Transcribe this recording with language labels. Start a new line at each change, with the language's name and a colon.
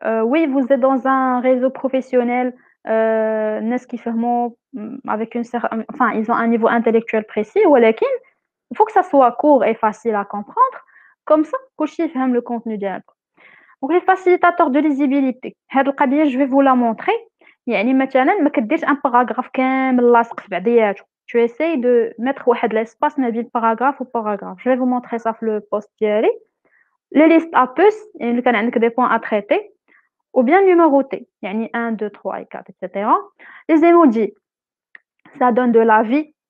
French: Oui, vous êtes dans un réseau professionnel, n'est-ce qui fait avec enfin, ils ont un niveau intellectuel précis, ou il faut que ça soit court et facile à comprendre. Comme ça,
Arabic: كلشي يفهم
French: le contenu ديالك. Donc les facilitateurs de lisibilité.
Arabic: هاد القضية
French: je vais vous la montrer.
Arabic: يعني مثلا ما كديرش
French: un paragraphe
Arabic: كامل لاصق في بعضياته.
French: Tu essayes de mettre واحد l'espace
Arabic: ما بين
French: paragraphe و paragraphe. Je vais vous montrer ça في le post ديالي. Les listes à puces,
Arabic: اللي كان عندك
French: des points à traiter, ou bien numérotés. يعني 1, 2, 3 et 4, etc. Les emojis, ça donne de la vie.